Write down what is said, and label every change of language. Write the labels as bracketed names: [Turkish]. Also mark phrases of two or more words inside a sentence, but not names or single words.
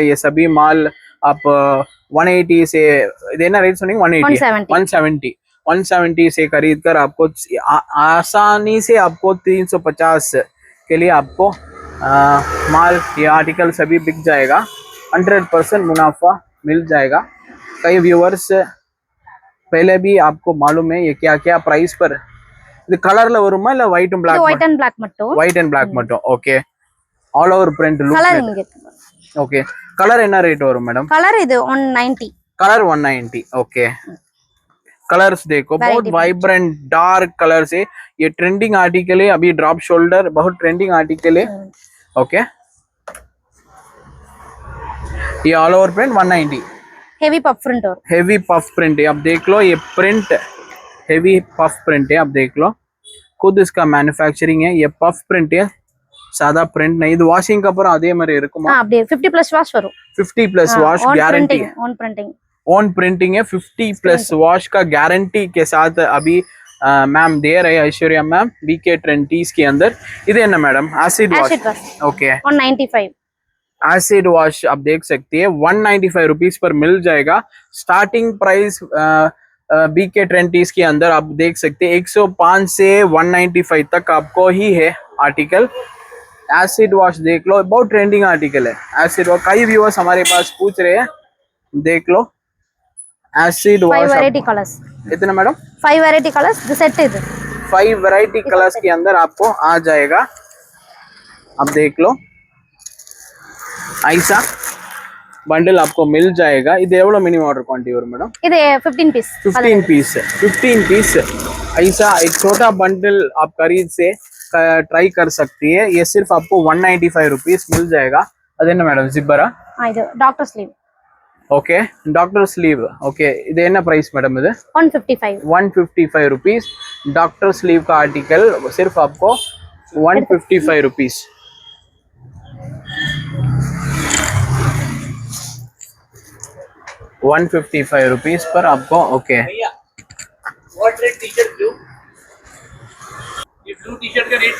[Hindi] ये सभी माल आप 180 से देना रेट सुनिए 170 से खरीद कर आपको आसानी से आपको 350 के लिए आपको माल ये आर्टिकल सभी बिक जाएगा। 100% मुनाफा मिल जाएगा। कई व्यूअर्स पहले भी आपको मालूम है ये क्या क्या प्राइस पर [Tamil] இது கலர்ல வருமா இல்ல ஒயிட் அண்ட் black [English] white and black [Tamil] மட்டும் [English] white and black [Tamil] மட்டும் [English] okay all over print [Tamil] கலர் இங்க [English] okay colour [Tamil] என்ன ரேட் வரும் மேடம் कलर இது 190 [English] colour 190 okay colours [Hindi] देखो बहुत [English] vibrant dark colours [Hindi] है। ये [English] trending article [Hindi] है। अभी [English] drop shoulder [Hindi] बहुत [English] trending article [Hindi] है ओके ये [English] all over print 190 heavy puff print और heavy puff print है। [Hindi] अब देख लो ये [English] print heavy puff print [Hindi] है। अब देख लो खुद इसका मैन्युफैक्चरिंग है। ये [English] puff print [Hindi] है सादा प्रिंट नहीं। [Tamil] இது வாஷிங் அப்புறம் அதே மாதிரி இருக்குமா அப்படியே 50 plus wash வரும் [English] 50 plus wash गारंटी on printing [Hindi] है [English] 50 plus wash [Hindi] का गारंटी के साथ अभी मैम दे रहे ऐश्वर्या मैम BK Trendies के अंदर। [Tamil] இது என்ன [English] madam acid wash okay 195 acid wash [Hindi] आप देख सकते हैं 195 रुपीस पर मिल जाएगा। [English] starting price [Hindi] BK Trendies के अंदर आप देख सकते हैं 105 से 195 तक आपको ही है आर्टिकल। [English] acid wash [Hindi] देख लो बहुत [English] trending article [Hindi] है। [English] acid wash [Hindi] कई व्यूअर्स हमारे पास पूछ रहे हैं देख लो [English] acid wash 5 variety colours [Hindi] इतना मैडम [English] 5 variety colours [Hindi] जो सेट है [English] 5 variety colours [Hindi] के अंदर आपको आ जाएगा। अब देख लो ऐसा बंडल आपको मिल जाएगा. [Tamil] இது எவ்வளவு [English] minimum order quantity [Tamil] வரும் மேடம்? இது 15 பீஸ் [Hindi] 15 पीस 15 पीस ऐसा एक छोटा बंडल आप खरीद से ट्राई कर सकती है. ये सिर्फ आपको 195 रुपीस मिल जाएगा. அது என்ன மேடம் ஜிப்பரா? இது [English] doctor sleeve. okay doctor sleeve. [Hindi] ஓகே இது என்ன [English] price madam [Hindi] இது? 155 155 रुपीस. [English] doctor sleeve [Hindi] का आर्टिकल सिर्फ आपको 155 रुपीस. ₹155 पर आपको. ओके [English] what rate T-shirt blue? [Hindi] ये ब्लू टी-शर्ट का रेट